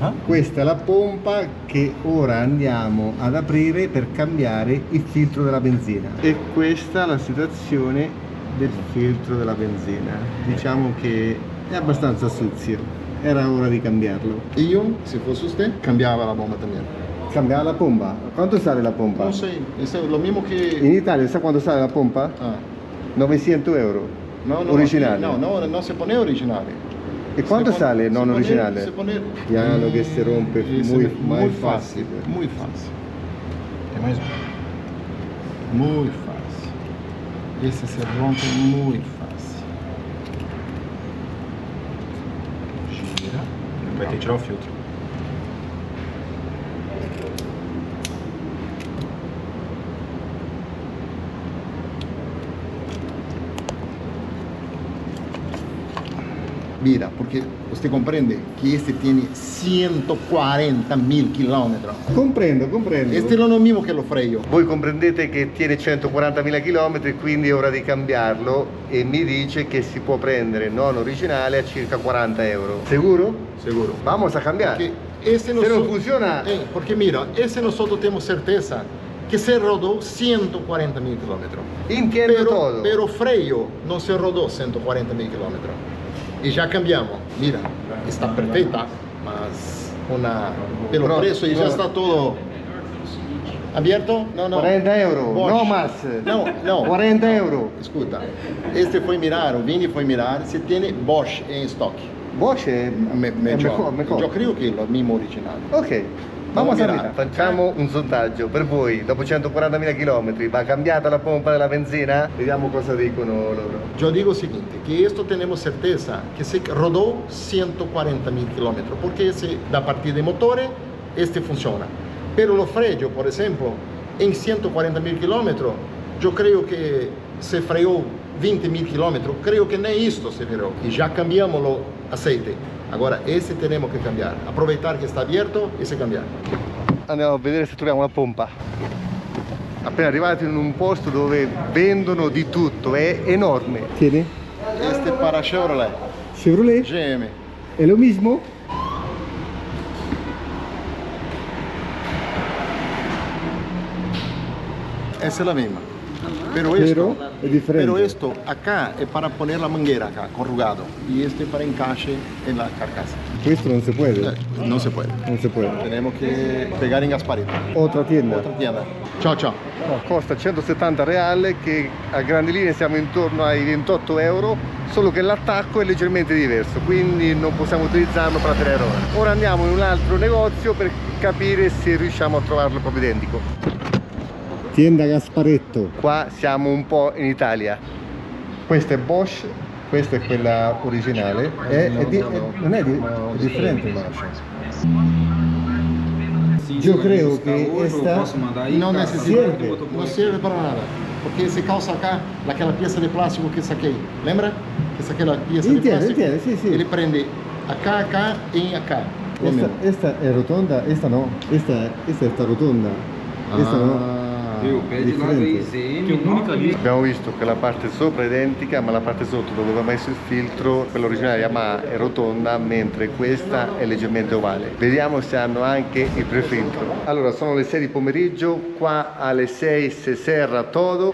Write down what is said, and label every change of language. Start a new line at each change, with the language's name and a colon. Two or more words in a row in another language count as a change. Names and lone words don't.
Italian: Questa è la pompa che ora andiamo ad aprire per cambiare il filtro della benzina. E questa è la situazione del filtro della benzina. Diciamo che è abbastanza suzio, era ora di cambiarlo. Io, se fosse usted, cambiava la bomba también. Cambiava la pompa? Quanto sale la pompa?
Spanish: Non sé, es lo mismo che...
Italian: In Italia sa quanto sale la pompa? 900 euro. No, originale.
Spanish: No, se pone originale.
Italian: E quanto sale non originale?
Spanish: Se pone...
Italian: Piano che
Spanish: se rompe, muy fácil. Muy fácil.
Portuguese: É mais
Spanish: muy fácil. Esse se rompe muy fácil. Gira.
Portuguese: Vai ter que tirar o filtro.
Spanish: Mira, porque usted comprende que este tiene 140.000 kilómetros. Comprendo. Este non è lo mismo che lo freio.
Italian: Voi comprendete che tiene 140.000 km, quindi è ora di cambiarlo, e mi dice che si può prendere non originale a circa 40 euro.
Spanish: Seguro? Seguro. Vamos a cambiar. Porque ese Se
Italian: non funziona...
Spanish: porque mira, ese nosotros tenemos certeza que se rodó 140.000 kilómetros. Entiendo todo. Pero freio non se rodó 140.000 kilómetros.
Portuguese: E já cambiamos. Mira, está perfeita, mas pelo preço e já está todo.
Spanish: Abierto? No, no. 40 euro, Bosch. no más. No, no. 40 euro.
Portuguese: Escuta, este foi mirar, o Vini foi mirar se tiene Bosch em estoque.
Italian: Bosch è
Spanish: Mejor. mejor.
Italian: Io credo che è il mismo originale.
Spanish: Ok, vamos a Vamos a mirar.
Italian: Facciamo un sondaggio per voi. Dopo 140.000 km va cambiata la pompa della benzina? Vediamo cosa dicono loro.
Portuguese: Eu digo o seguinte, que isto temos certeza que se rodou 140.000 km, porque esse da partida de motore,
Spanish: este funciona.
Portuguese: Pero lo freio, por exemplo, em 140.000 km, eu creio que se freou 20.000 km, creio que nem isto se virou. E já cambiamos o aceite. Agora, esse temos que cambiar. Aproveitar que está aberto e se cambiar.
Italian: Andiamo a vedere se troviamo la pompa. Appena arrivati in un posto dove vendono di tutto, è enorme. Tieni?
Spanish: Este para Chevrolet. Chevrolet? GM. È lo mismo?
Portuguese: Essa é a mesma.
Spanish: Pero esto,
Italian: è differente.
Spanish: pero esto acá es para poner la manguera acá, corrugado. Y este para encaje en la carcasa.
Italian: Questo non si può.
Spanish: No se puede.
Italian: Non si può.
Spanish: Tenemos que pegar en Gasparito. Otra tienda. Otra tienda.
Italian: Ciao, ciao. No, costa 170 reale, che a grandi linee siamo intorno ai 28 euro, solo che l'attacco è leggermente diverso, quindi non possiamo utilizzarlo per la Tenerona. Ora andiamo in un altro negozio per capire se riusciamo a trovarlo proprio identico.
Spanish: Tienda Gasparetto.
Italian: Qua siamo un po' in Italia. Questa è Bosch, questa è quella originale. Non è differente.
Spanish: Yo creo que esta No necesita, no sirve para nada. Porque ese calza acá, aquella pieza de plástico que
Portuguese: saquei, lembra?
Spanish: Que saquei la pieza de plástico.
Italian: Sì, sì.
Portuguese: Ele prende acá, acá e acá.
Italian: Esta è rotonda, esta no. Esta è rotonda. Questa no. Abbiamo visto che la parte sopra è identica, ma la parte sotto dove va messo il filtro, quella originale Yamaha, è rotonda, mentre questa è leggermente ovale. Vediamo se hanno anche il prefiltro. Allora, sono le 6 di pomeriggio, qua alle 6 si serra todo.